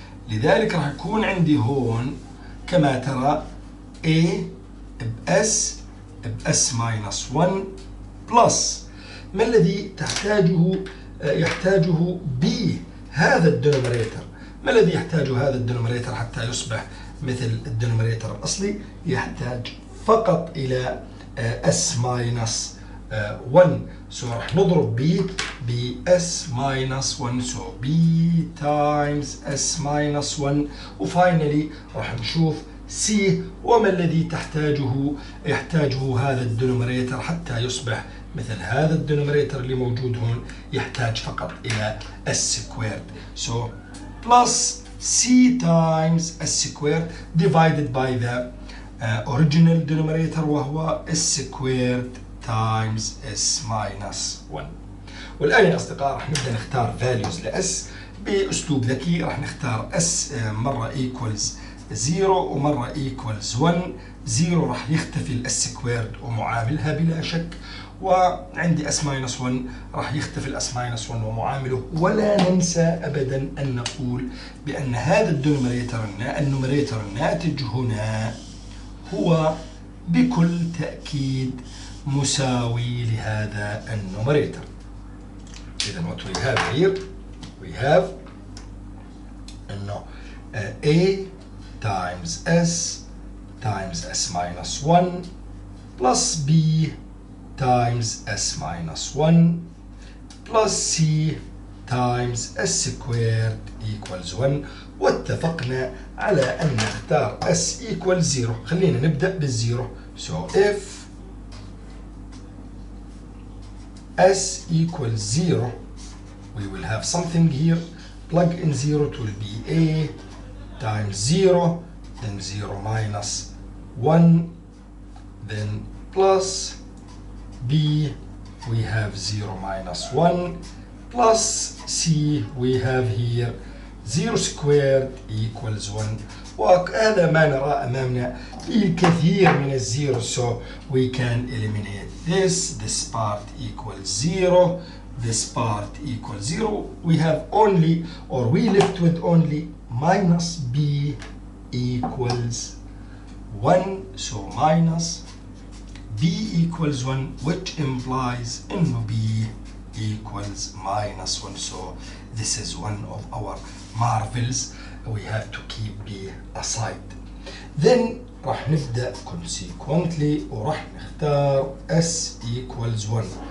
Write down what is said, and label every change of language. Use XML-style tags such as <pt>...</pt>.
<ar>لذلك راح يكون عندي هون كما ترى A ب S minus 1 بلس ما الذي يحتاجه B هذا الدينوميريتر. ما الذي يحتاجه هذا الدينوميريتر حتى يصبح مثل الدينوميريتر الأصلي؟ يحتاج فقط إلى S minus 1.</ar> <en>so</en> <ar>راح نضرب</ar> <en>B ب S minus 1، so B times S minus 1،</en> <ar>وفاينلي راح نشوف</ar> <en>C.</en> <ar>وما الذي يحتاجه هذا الدينوميريتر حتى يصبح مثل هذا الدينوميريتر اللي موجود هون؟ يحتاج فقط إلى S squared.</ar> <en>so plus C times S squared divided by the original denominator وهو S squared times S minus 1.</en> <ar>والآن يا أصدقاء راح نبدأ نختار values ل S بأسلوب ذكي. راح نختار S مرة</ar> <en>equals 0</en> <ar>ومرة</ar> <en>equals 1.</en> <ar>0 راح يختفي ال S squared ومعاملها بلا شك، وعندي s minus 1 راح يختفي ال s minus 1 ومعامله. ولا ننسى أبدا أن نقول بأن هذا النوميريتور الناتج هنا هو بكل تأكيد مساوي لهذا النوميريتور.</ar> <en>إذا what we have here, we have إنه A times S minus 1 plus B times S minus 1 plus C times S squared equals 1.</en> <ar>واتفقنا على أن نختار</ar> <en>S equals 0.</en> <ar>خلينا نبدأ بالزيرو.</ar> <en>So if S equals 0, we will have something here. Plug in 0, it will be A times 0, then 0 minus 1, then plus B, we have 0 minus 1, plus C, we have here 0 squared equals 1. وهذا ما نرى أمامنا الكثير من الزيرو. So we can eliminate this part equals 0, this part equals 0. We have only, or we left with only minus B equals 1. So minus B equals 1, which implies إنه B equals minus 1. So this is one of our marvels. We have to keep B aside. Then</en> <ar>راح نبدأ</ar> <en>consequently</en> <ar>وراح نختار</ar> <en>S equals 1.</en>